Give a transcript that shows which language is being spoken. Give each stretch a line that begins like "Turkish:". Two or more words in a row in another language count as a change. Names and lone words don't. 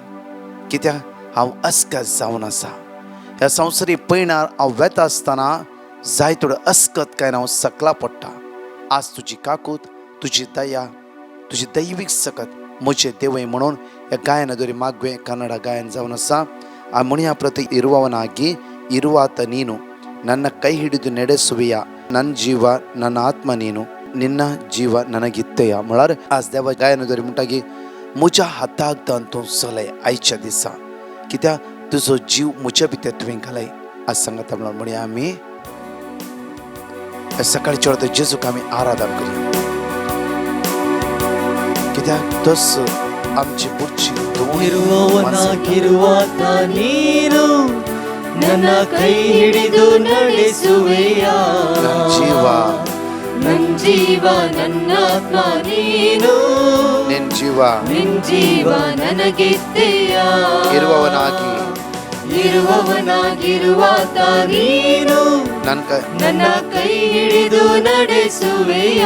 Konkani: कित्याक हांव अस्कत जावन आसा. ह्या संवसारी पैणार हांव वेता आसतना जाय थोडं अस्कत काय हांव सकला पडटा. आज तुजी काकूत तुजी दया तुजी दैवीक सकत म्हजें देवय म्हणून ह्या गायनादोरी मागवे कन्नಡ गायन जावन आसा.
Kannada: ಆ ಮುನಿಯ ಪ್ರತಿ ಇರುವವನಾಗಿ ಇರುವಾತ ನೀನು ನನ್ನ ಕೈ ಹಿಡಿದು ನಡೆಸುವೆಯ ನನ್ನ ಜೀವ ನನ್ನ ಆತ್ಮ ನೀನು ನಿನ್ನ ಜೀವ ನನಗಿತ್ತೆಯ
Konkani: म्हळ्यार आज देवा गायनाद्वारे म्हणटा की म्हज्या हाताक दान तूं चलय आयच्या दिसा कित्याक तुजो जीव म्हज्या भितर तुवें घालय. आज सांगता म्हणून म्हणया आमी सकाळच्या वेळार जेजूक आमी आराधन करया कित्याक तोच आमची पुढची
Kannada: ಇರುವವನಾಗಿರುವಾತ ನೀನು ನನ್ನ ಕೈ ಹಿಡಿದು ನಡೆಸುವೆಯ ನನ್ನ ಜೀವ ನನ್ನ ಆತ್ಮ ನೀನು ನಿನ್ನ ಜೀವ ನನಗಿತ್ತೆಯ ಇರುವವನಾಗಿರುವಾತ ನೀನು ನನ್ನ ಕೈ ಹಿಡಿದು ನಡೆಸುವೆಯ